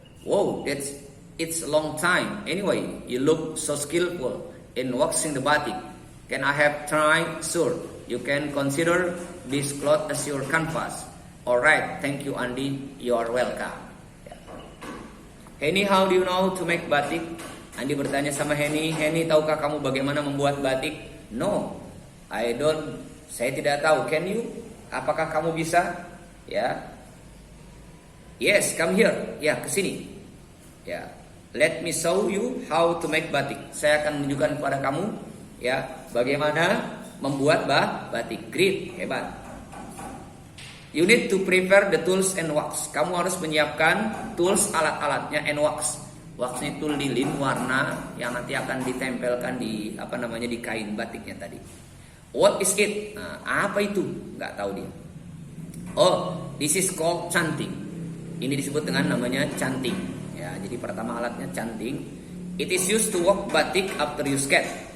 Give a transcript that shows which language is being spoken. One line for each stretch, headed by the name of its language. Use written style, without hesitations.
English: Whoa, it's a long time. Anyway, you look so skillful in waxing the batik. Can I have time? Sure. You can consider this cloth as your canvas. Alright, thank you Andi. You are welcome. Henny, how do you know to make batik?
Indonesian: Andi bertanya sama Henny, Henny, tahukah kamu bagaimana membuat batik?
English: No, I don't.
Indonesian: Saya tidak tahu.
English: Can you?
Indonesian: Apakah kamu bisa? Ya.
English: Yes, come here.
Indonesian: Ya, ke sini. Ya.
English: Let me show you how to make batik.
Indonesian: Saya akan menunjukkan kepada kamu ya bagaimana membuat batik. Great, hebat.
English: You need to prepare the tools and wax.
Indonesian: Kamu harus menyiapkan tools, alat-alatnya, and wax. Waxnya itu lilin warna yang nanti akan ditempelkan di di kain batiknya tadi.
English: What is it?
Indonesian: Nah, apa itu? Nggak tahu dia.
English: Oh, this is called canting.
Indonesian: Ini disebut dengan namanya canting. Ya, jadi pertama alatnya canting.
English: It is used to wax batik after you sketch.